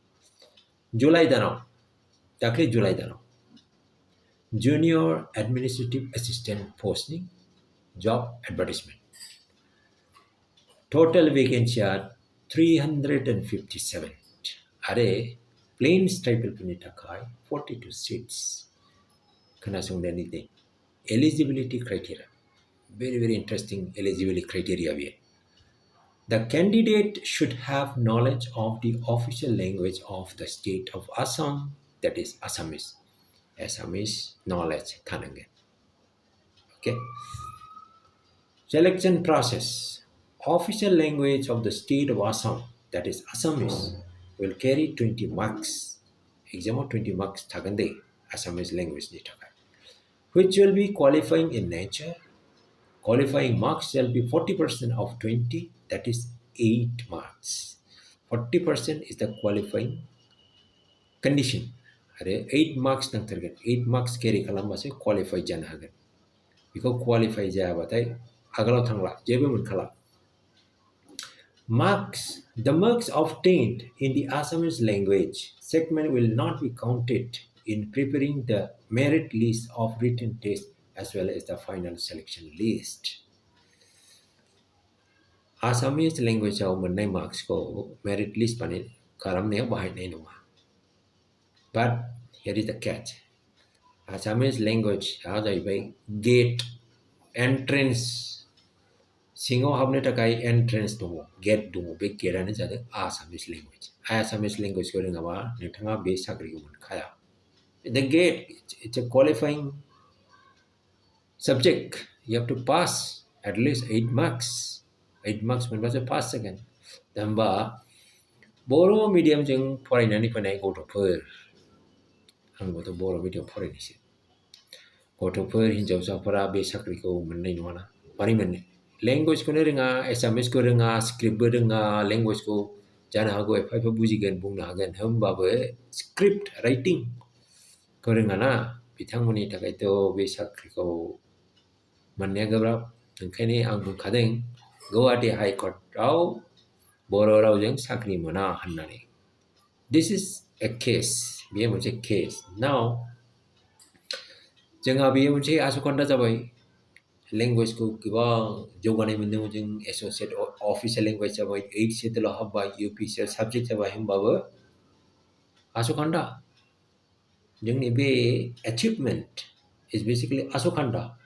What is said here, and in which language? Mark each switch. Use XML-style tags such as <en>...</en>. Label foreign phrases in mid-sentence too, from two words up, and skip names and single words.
<brx>दाख्लै जुलाइ दानाव</brx> <en>junior administrative assistant</en> <brx>पस्टनि</brx> <en>job advertisement. total vacancy</en> <brx>357 आरो</brx> <en>plains tribal</en> <brx>थाखाय 42 सिट्स. खोनासंनायनि दे</brx> <en>eligibility criteria, very interesting eligibility criteria बेयो. The candidate should have knowledge of the official language of the state of Assam, that is Assamese knowledge थानांगोन. Okay. Selection process. Official language of the state of Assam, that is Assamese, will carry 20 marks. Exam of 20 marks</en> <brx>थागोन दे</brx> <en>Assamese language</en> <brx>नि थाखाय,</brx> <en>which will be qualifying in nature. Qualifying marks shall be 40% of 20, that is 8 marks. 40% is the qualifying condition.</en> <brx>आरो 8 marks नांथारगोन. 8 marks carry खालामबासो qualify जानो हागोन. बेखौ qualify जायाबाथाय आगोलाव थांला, जेबो मोनखाला.</brx> <en>The marks obtained in the Assamese language segment will not be counted in preparing the merit list of written test as well as the final selection list. Assamese language</en> <brx>आव मोननाय marks को</brx> <en>merit list</en> <brx>खालामनायाव बाहायनाय नङा.</brx> <en>But here is the catch. Assamese language आ जाहैबाय gate entrance.</en> <brx>सिङाव हाबनो थाखाय एन्ट्रेन्स दङ, गेट दङ. बे गेटआनो जादों</brx> <en>Assamese language. Assamese language</en> <brx>रोङाबा नोंथाङा बे साख्रिखौ मोनखाया.</brx> <en>The gate, it's a qualifying subject. You have to pass at least 8 marks.</en> <brx>8 marks मोनबासो पास जागोन. दा होमबा बर' मिडियामजों फरायनानै फैनाय गथ'फोर, आंबोथ' बर' मिडियाम फरायनायसो, गथ'फोर हिन्जावसाफोरा बे साख्रिखौ मोननाय नङाना. मारै मोननो? लेंगुवेजखौनो रोङा, एसामिसखौ रोङा, स्क्रिप्टबो रोङा. लेंगुवेजखौ जानो हागौ एफा बुजिगोन, बुंनो हागोन, होमबाबो</brx> <en>script writing</en> <brx>रोङाना. बिथांमोननि थाखायथ' बे साख्रिखौ मोननाया गोब्राब. ओंखायनो आं बुंखादों गुवाहाटी हाइकर्टआव बर' रावजों साख्रि मोना होननानै</brx> <en>this is a case</en> <brx>बेयो मोनसे केस नाव जोंहा बेयो मोनसे आसखान्दा जाबाय लेंगुवेजखौ गोबां जौगानाय मोन्दों जों</brx> <en>associate official language</en> <brx>जाबाय 8 सेड्युलाव हाबबाय इउपिसिएल साबजेक्ट जाबाय होमबाबो आसखान्दा जोंनि बे</brx> <en>achievement is basically</en> <brx>आसखान्दा</brx>